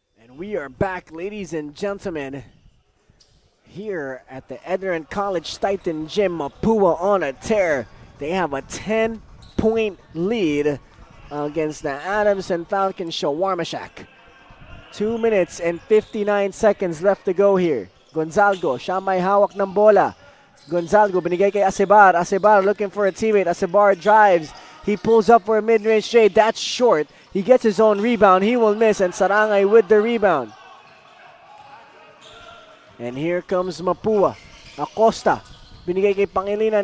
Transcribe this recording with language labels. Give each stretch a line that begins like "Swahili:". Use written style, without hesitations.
English: And we are back, ladies and gentlemen, here at the ENDERUN College Titan Gym. Mapua on a tear. They have a 10-point lead against the Adamson Falcons Shawarma Shack. 2 minutes and 59 seconds left to go here.
Filipino: Gonzalgo, siya may hawak ng bola. Gonzalgo, binigay kay Acebar.
English: Acebar looking for a teammate. Acebar drives. He pulls up for a mid-range shade. That's short. He gets his own rebound. He will miss, and Sarangay with the rebound. And here comes Mapua.
Filipino: Acosta. Binigay kay Pangilinan.